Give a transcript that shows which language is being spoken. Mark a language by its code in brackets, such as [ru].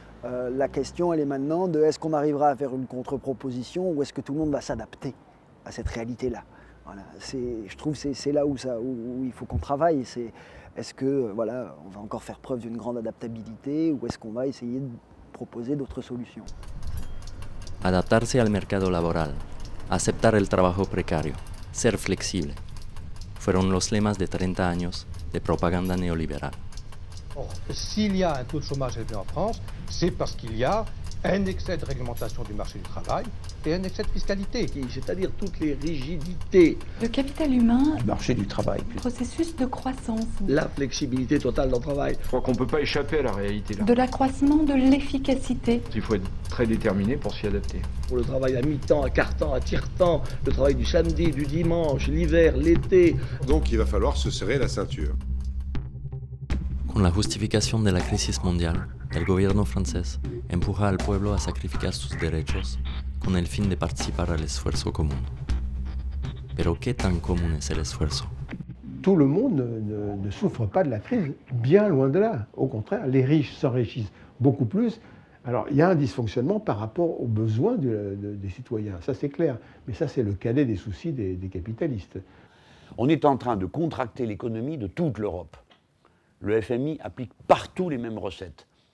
[fr] La question, elle est maintenant de est-ce qu'on arrivera à faire une contre-proposition ou est-ce que tout le monde va s'adapter à cette réalité-là. Voilà, je trouve que c'est là où il faut qu'on travaille. Est-ce que voilà, on va encore faire preuve d'une grande adaptabilité ou est-ce qu'on va essayer de proposer d'autres solutions? [es] Adaptarse al mercado laboral, aceptar el trabajo precario, ser flexible, fueron los lemas de 30 años de propaganda neoliberal. [fr] Or, s'il y a un taux de chômage élevé en France, c'est parce qu'il y a un excès de réglementation du marché du travail et un excès de fiscalité. C'est-à-dire toutes les rigidités. Le capital humain. Du marché du travail. Processus de croissance. La flexibilité totale dans le travail. Je crois qu'on ne peut pas échapper à la réalité là. De l'accroissement de l'efficacité. Il faut être très déterminé pour s'y adapter. Pour le travail à mi-temps, à quart-temps, à tiers-temps, le travail du samedi, du dimanche, l'hiver, l'été. Donc il va falloir se serrer la ceinture. [es] Con la justificación de la crisis mundial, el gobierno francés empuja al pueblo a sacrificar sus derechos con el fin de participar al esfuerzo común. Pero ¿qué tan común es el esfuerzo? [fr] Tout le monde ne souffre pas de la crise, bien loin de là. Au contraire, les riches s'enrichissent beaucoup plus. Alors, il y a un dysfonctionnement par rapport aux besoins des citoyens, ça c'est clair. Mais ça, c'est le cadet des soucis des capitalistes. On est en train de contracter l'économie de toute l'Europe. Le FMI applique partout les mêmes recettes.